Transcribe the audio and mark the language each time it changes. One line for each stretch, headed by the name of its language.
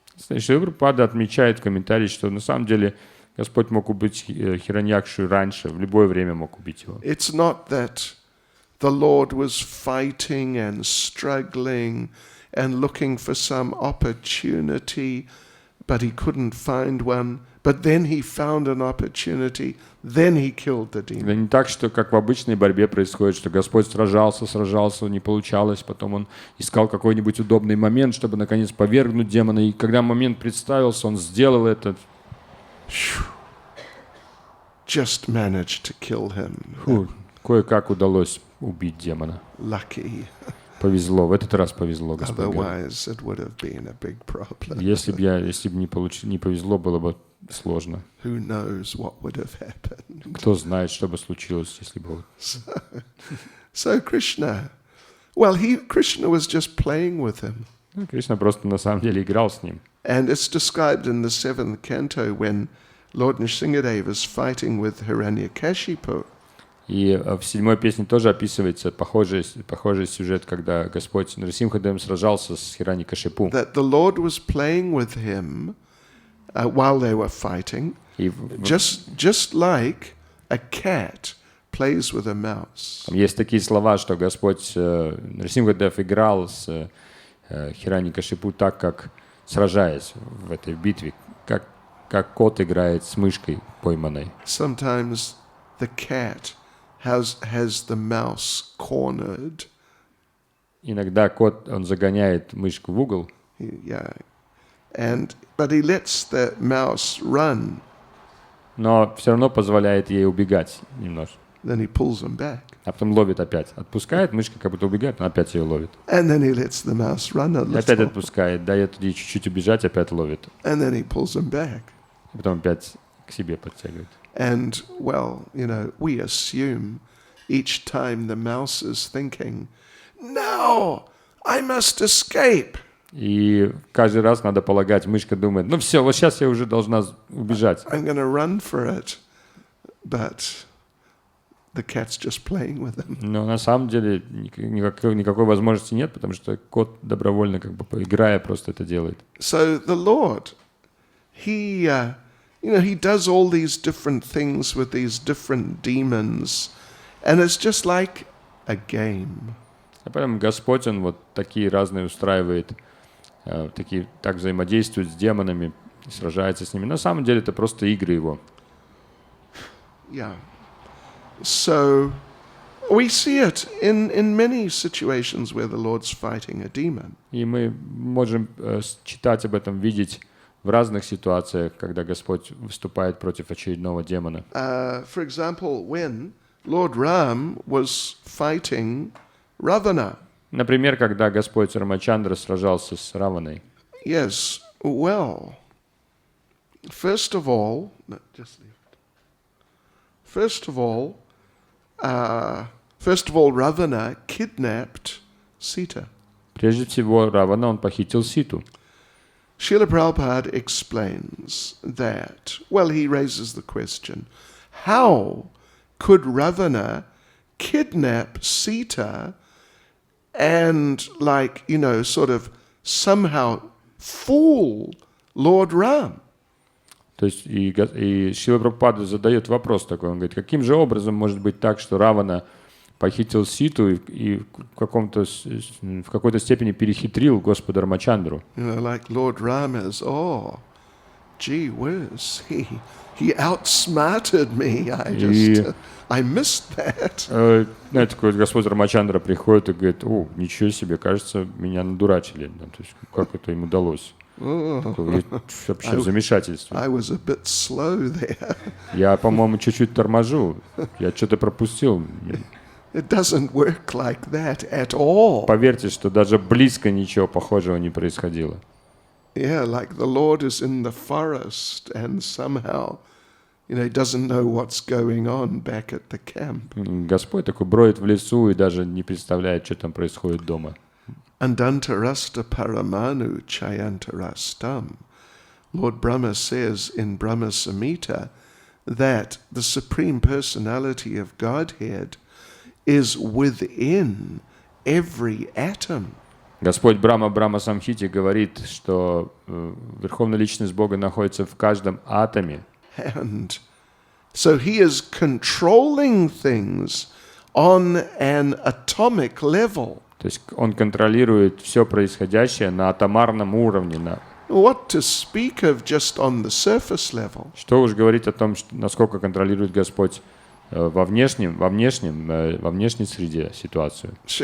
Russian: Шрила Прабхупада отмечает в комментарии, что на самом деле Господь мог убить Хираньякшу раньше, в любое время мог убить его.
English: It's not that the Lord was fighting and struggling and looking for some opportunity, but he couldn't find one. But then he found an opportunity, then he killed the demon.
Russian: Это не так, что как в обычной борьбе происходит, что Господь сражался, не получалось, потом он искал какой-нибудь удобный момент, чтобы наконец повергнуть демона, и когда момент представился, он сделал это.
English: Just managed to kill him.
Russian: Кое-как удалось убить демона.
English: Lucky.
Russian: Повезло, в этот раз повезло, Господь говорит.
English: Otherwise, it would have been a big problem.
Russian: Если бы не повезло, было бы сложно.
English: Who knows what would have happened?
Russian: Кто знает, что бы случилось, если бы...
English: So Krishna, Krishna was just playing with him.
Russian: Кришна просто на самом деле играл с ним.
English: And it's described in the 7th canto when Lord Nrsimhadev is fighting with Hiranyakashipu.
Russian: И в 7-й песне тоже описывается похожий сюжет, когда Господь Нрсимхадев сражался с Хираньякашипу.
English: That the Lord was playing with him while they were fighting, just like a cat plays with a mouse.
Russian: Там есть такие слова, что Господь Нрсимхадев играл с Хираньякашипу так, как сражаясь в этой битве, как кот играет с мышкой пойманной.
English: Sometimes the cat has the mouse cornered.
Russian: Иногда кот, он загоняет мышку в угол.
English: Yeah. But he lets the mouse run.
Russian: Но все равно позволяет ей убегать немножко.
English: Then he pulls him back.
Russian: А потом ловит опять. Отпускает, мышка как будто убегает, но опять ее ловит.
English: And then he lets the mouse run a
Russian: И опять
English: little.
Russian: отпускает, дает ей чуть-чуть убежать, опять ловит.
English: And then he pulls him back.
Russian: И потом опять к себе подтягивает.
English: And, we assume each time the mouse is thinking, "No, I must escape."
Russian: И каждый раз надо полагать, мышка думает, ну все, вот сейчас я уже должна убежать.
English: I'm going to run for it. But the cat's just playing with him.
Russian: Но на самом деле никакой возможности нет, потому что кот добровольно, как бы играя, просто это делает.
English: So the Lord, he does all these different things with these different demons, and it's just like a game.
Russian: А поэтому Господь, Он вот такие разные устраивает, так взаимодействует с демонами, сражается с ними. На самом деле это просто игры Его.
English: Yeah. So we see it in many situations where the Lord's fighting a demon.
Russian: И мы можем читать об этом, видеть в разных ситуациях, когда Господь выступает против очередного демона.
English: For example, when Lord Ram was fighting Ravana.
Russian: Например, когда Господь Рамачандра сражался с Раваной.
English: Yes, well, first of all, Ravana kidnapped Sita.
Russian: Прежде всего, Равана, он похитил Ситу.
English: Srila Prabhupada explains that, well, he raises the question, how could Ravana kidnap Sita and, sort of somehow fool Lord Ram?
Russian: То есть и Шрила Прабхупада задает вопрос такой, он говорит, каким же образом может быть так, что Равана похитил Ситу и в какой-то степени перехитрил Господа Рамачандру.
English: Like Lord Ram is, gee whiz, he outsmarted me. I missed that.
Russian: Знаете, такой Господь Рамачандра приходит и говорит, ничего себе, кажется, меня надурачили. То есть как это им удалось? Вообще в замешательстве.
English: I was a bit slow there.
Russian: Я, по-моему, чуть-чуть торможу. Я что-то пропустил.
English: It doesn't work like that at all.
Russian: Поверьте, что даже близко ничего похожего не происходило.
English: Yeah, like the Lord is in the forest and somehow, he doesn't know what's going on back at the camp.
Russian: Господь такой бродит в лесу и даже не представляет, что там происходит дома.
Sanskrit: Andantarasta paramanu chayantarastam.
English: Lord Brahma says in Brahma Samhita that the Supreme Personality of Godhead is within every atom.
Russian: Господь Брахма в Брахма Самхите говорит, что Верховная Личность Бога находится в каждом атоме.
English: And so he is controlling things on an atomic level.
Russian: То есть он контролирует все происходящее на атомарном уровне.
English: What to speak of just on the surface level?
Russian: Что уж говорить о том, насколько контролирует Господь во внешней среде ситуацию.